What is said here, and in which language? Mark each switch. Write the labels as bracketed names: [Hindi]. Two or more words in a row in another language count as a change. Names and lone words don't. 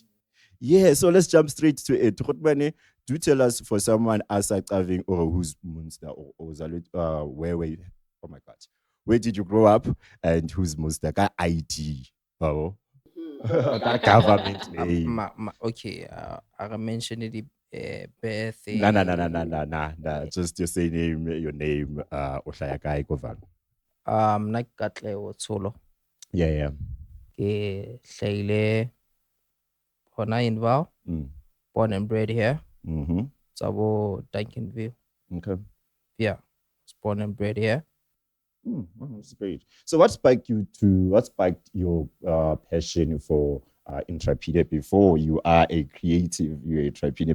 [English] Yeah, so let's jump straight to it. Rotmane, do tell us, for someone outside Cavin'Kulture or who's Munster or oh my God, where did you grow up and who's Munster? ID. Oh, that government name. Okay, I mentioned it. Birthday. Nah. Just say your name. [Southern Sotho] Ohlaya kae ko Vaal? Nakatle Otsolo. [English] Yeah. [Southern Sotho] Ke hlahile hona in Vaal, [English] born and bred here. Mm-hmm. [Southern Sotho] Tsabo Duncanville. [English] Okay. Yeah, was born and bred here. Wow, that's great. So what spiked your passion for entrepreneur before you are a creative, you're a entrepreneur?